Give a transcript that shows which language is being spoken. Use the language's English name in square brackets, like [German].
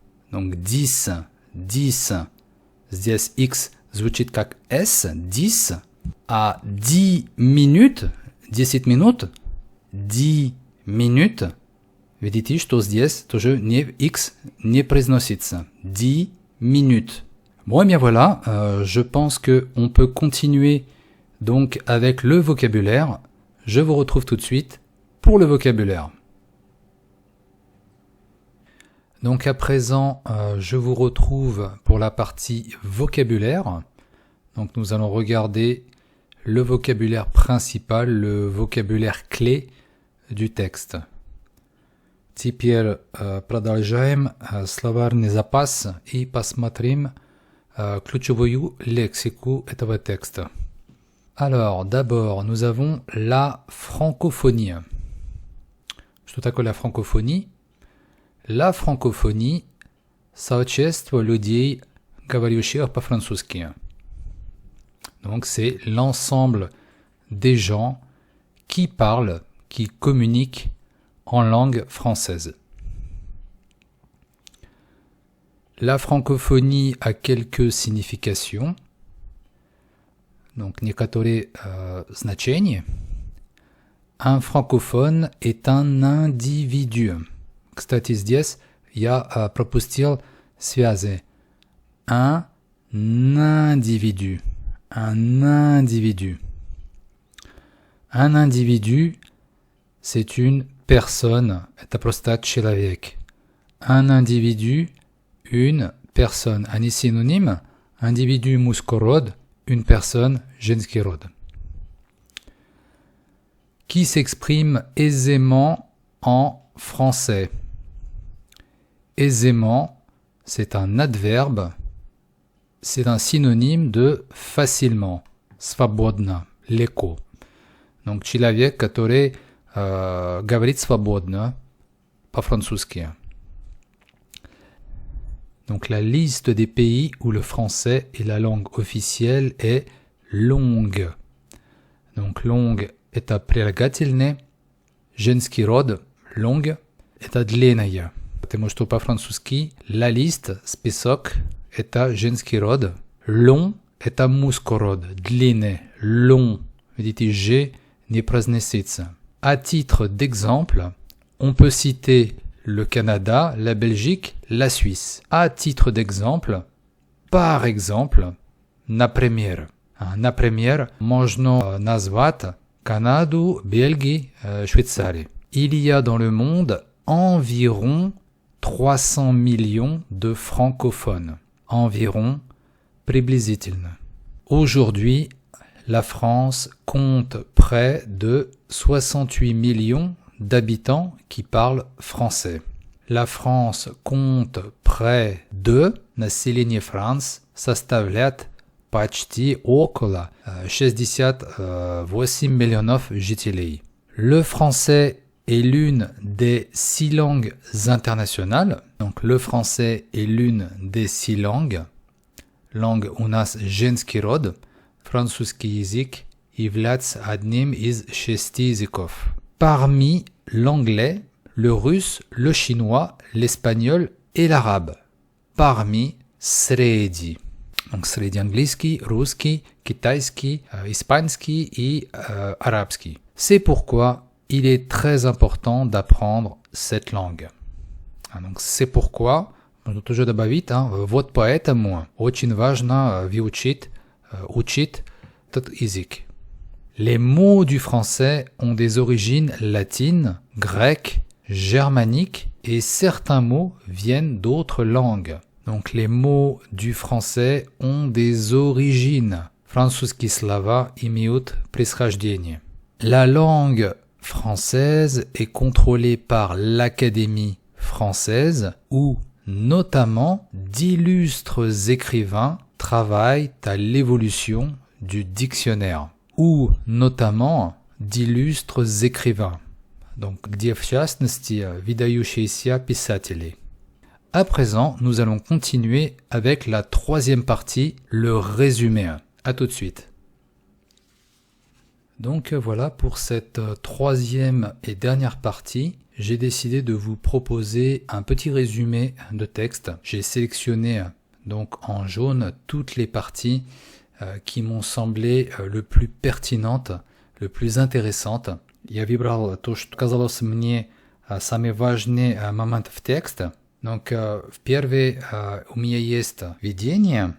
[French] Donc 10. [Russian] Здесь X звучит как S. 10. А 10 минут. 10 минут. Видите, что здесь тоже X не произносится. [French] 10 minutes. Bon, et bien voilà, je pense qu'on peut continuer donc avec le vocabulaire. Je vous retrouve tout de suite pour le vocabulaire. Donc à présent, je vous retrouve pour la partie vocabulaire. Donc nous allons regarder le vocabulaire principal, le vocabulaire clé du texte. [Russian] Теперь продолжаем словарный запас и посмотрим ключевую лексику этого текста. [French] Alors, d'abord, nous avons la francophonie. [Russian] Что такое la francophonie? La francophonie – сообщество людей, говорящих по-французски. [French] Donc, c'est l'ensemble des gens qui parlent, qui communiquent en langue française. La francophonie a quelques significations. [Russian] Donc, некоторые значения. [French] Un francophone est un individu. [Russian] Кстати, здесь я пропустил связи. [French] Un individu. Un individu. Un individu, c'est une personne. [Russian] Это просто человек. [French] Un individu, une personne. [Russian] Они [French] synonymes. [Russian] Individu мужской род, [French] une personne [Russian] женский род. [French] Qui s'exprime aisément en français. Aisément, c'est un adverbe. C'est un synonyme de facilement. [Russian] Свободно, легко. Donc, человек, который говорит свободно по-французски. [French] Donc, la liste des pays où le français est la langue officielle est longue. [Russian] Donc, longue – это прилагательное. Женский род – longue – это длинная. Потому что по-французски [French] la liste, [Russian] список – это женский род. Long – это мужской род. Длинный – long. Видите, G не произносится. [French] À titre d'exemple, on peut citer le Canada, la Belgique, la Suisse. À titre d'exemple, par exemple, [Russian] например. Например, можно назвать Канаду, Бельгию, Швейцарию. [French] Il y a dans le monde environ 300 millions de francophones. Environ, [Russian] приблизительно. [French] Aujourd'hui, la France compte près de 68 millions d'habitants qui parlent français. La France compte près de [Russian] население France составляет почти около 68 миллионов жителей. [French] Le français est l'une des 6 langues internationales. Donc le français est l'une des 6 langues. [Russian] Langue у нас женский род. Французский язык является одним из 6 языков. [French] Parmi l'anglais, le russe, le chinois, l'espagnol et l'arabe. Parmi среди. [Russian] Donc среди английский, русский, китайский, испанский и арабский. [French] C'est pourquoi il est très important d'apprendre cette langue. Donc c'est pourquoi, [Russian] нужно тоже добавить, вот поэтому очень важно учить этот язык. [French] Les mots du français ont des origines latines, grecques, germaniques et certains mots viennent d'autres langues. Donc les mots du français ont des origines. [Russian] Французские слова имеют происхождение. [French] La langue française est contrôlée par l'Académie française où notamment d'illustres écrivains travaillent à l'évolution du dictionnaire. Ou notamment d'illustres écrivains. [Russian] Donc, где в частности выдающиеся писатели. [French] À présent, nous allons continuer avec la troisième partie, le résumé. À tout de suite. Donc voilà, pour cette troisième et dernière partie, j'ai décidé de vous proposer un petit résumé de texte. J'ai sélectionné donc en jaune toutes les parties qui m'ont semblé le plus pertinentes, le plus intéressantes. [Russian] Я выбрал то, что казалось мне самые важные моменты в тексте. Donc, в первой у меня есть введение.